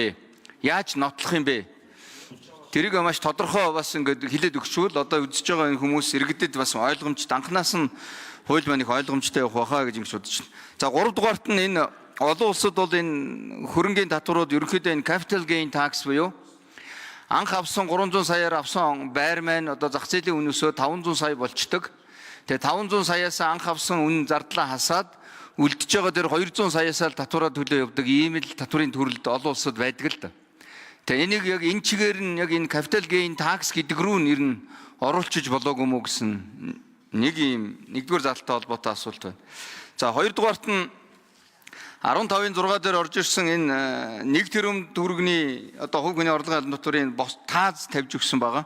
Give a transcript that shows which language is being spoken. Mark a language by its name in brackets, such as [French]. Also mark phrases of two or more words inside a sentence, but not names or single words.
[Mongolian] Яаж нотлох юм бэ? Тэрийг маш тодорхой бас ингээд хэлээд өгчвөл одоо үзэж байгаа энэ хүмүүс иргэдэд бас ойлгомжтой анханаас нь хууль маань их ойлгомжтой явах байхаа гэж ингэж бодож байна. За 3 дугаарт нь энэ олон улсад бол энэ хөрөнгийн татварууд ерөнхийдөө энэ [English] capital gain tax [Mongolian] буюу анх авсан 300 саяар авсан байр маань одоо зах зээлийн үнөөсөө 500 сая болчдөг. Тэгээ 500 саяас анх авсан үнэ зардлаа хасаад үлдэж байгаа дээр 200 саяасаа татвараа төлөө явдаг ийм л татврын төрөлд олон улсад байдаг л да. Тэгээ энийг яг энэ чигээр нь яг энэ [English] capital gain tax [Mongolian] гэдэг рүү нэр нь оруулчих болоогүй мүү гэсэн нэгдүгээр залттай холбоотой асуулт байна. За хоёрдугаарт нь 15-ын 6 дээр орж ирсэн энэ 1 тэрбум төгрөгийн одоо хувь хүний орлогын албан татврын тааз тавьж өгсөн байгаа.